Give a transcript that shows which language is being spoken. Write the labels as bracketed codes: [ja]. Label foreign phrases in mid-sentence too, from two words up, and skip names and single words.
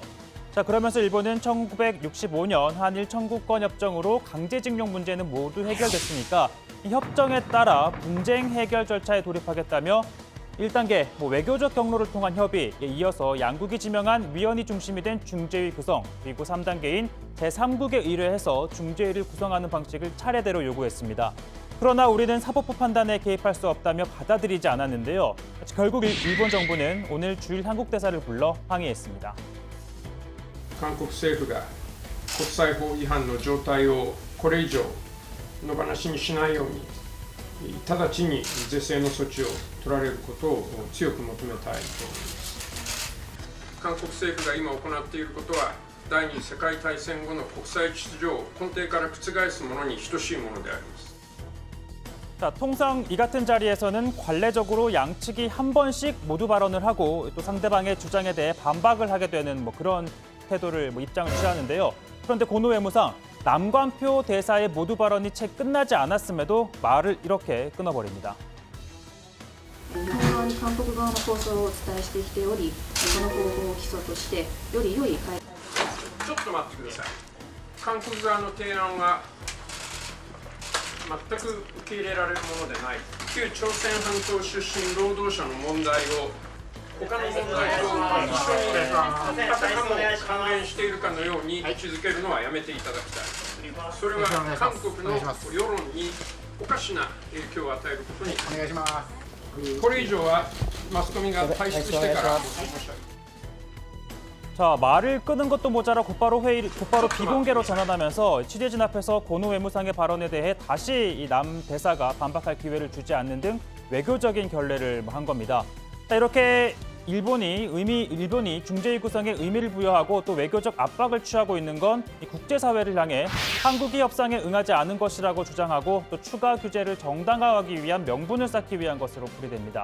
[ko] 자, 그러면서 일본은 1965년 한일 청구권 협정으로 강제징용 문제는 모두 해결됐으니까 이 협정에 따라 분쟁 해결 절차에 돌입하겠다며 1단계 외교적 경로를 통한 협의에 이어서 양국이 지명한 위원이 중심이 된 중재위 구성, 그리고 3단계인 제3국에 의뢰해서 중재위를 구성하는 방식을 차례대로 요구했습니다. 그러나 우리는 사법부 판단에 개입할 수 없다며 받아들이지 않았는데요. 결국 일본 정부는 오늘 주일 한국 대사를 불러 항의했습니다. [ja] 韓国政府が国際法違反の状態をこれ以上野放しにしないように直ちに是正の措置を取られることを強く求めたいと思います。韓国政府が今行っていることは第二次世界大戦後の国際秩序を根底から覆すものに等しいものであります。 [ko] 자, 통상 이 같은 자리에서는 관례적으로 양측이 한 번씩 모두 발언을 하고 또 상대방의 주장에 대해 반박을 하게 되는 그런 태도를 입장을 취하는데요. 그런데 고노 외무상 남관표 대사의 모두 발언이 채 끝나지 않았음에도 말을 이렇게 끊어버립니다. [ja] 韓国側の構想をお伝えしてきており、この方法を基礎としてより良い解。ちょっと待ってください。韓国側の提案は全く受け入れられるものでない。旧朝鮮半島出身労働者の問題を他の問題と一緒にあたかも関連しているかのように位置づけるのはやめていただきたい。それは韓国の世論におかしな影響を与えることになります。これ以上はマスコミが退出してから申し上げます。 [ko] 자, 말을 끄는 것도 모자라 곧바로 비공개로 전환하면서 취재진 앞에서 고노 외무상의 발언에 대해 다시 이 남 대사가 반박할 기회를 주지 않는 등 외교적인 결례를 한 겁니다. 자, 이렇게 일본이 중재위 구성에 의미를 부여하고 또 외교적 압박을 취하고 있는 건 이 국제사회를 향해 한국이 협상에 응하지 않은 것이라고 주장하고 또 추가 규제를 정당화하기 위한 명분을 쌓기 위한 것으로 풀이됩니다.